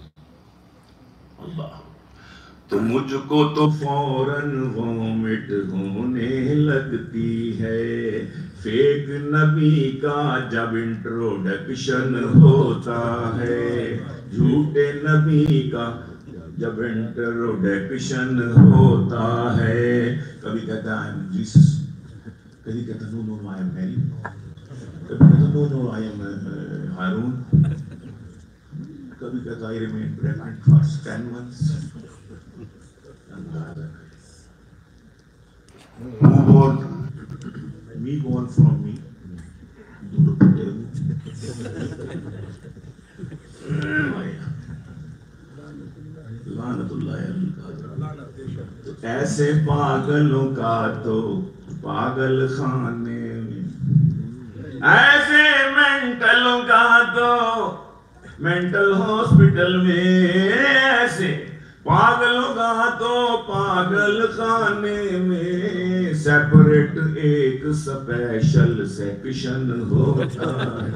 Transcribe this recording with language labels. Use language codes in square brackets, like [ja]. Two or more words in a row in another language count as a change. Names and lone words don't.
[ur] اللہ تو مجھ کو تو فوراً وامٹ ہونے لگتی ہے، فیک نبی کا جب انٹروڈکشن ہوتا ہے، جھوٹے نبی کا جب انٹروڈکشن ہوتا ہے۔ کبھی کہتا ہے [en] I'm Jesus، [ur] کبھی کہتا [en] no no I am Mary، [ur] کبھی کہتا [en] no no I am ہارون، [ur] کبھی کہتا [en] I remain pregnant for 10 months۔ Move on، me born from me، [ar] لعنت اللہ علیہ۔ [ur] تو ایسے پاگلوں کا تو پاگل خانے میں، ایسے مینٹلوں کا تو [en] mental hospital [ur] میں، ایسے پاگلوں کا تو پاگل خانے میں، سیپریٹ ایک [en] special section [ur] ہوتا ہے۔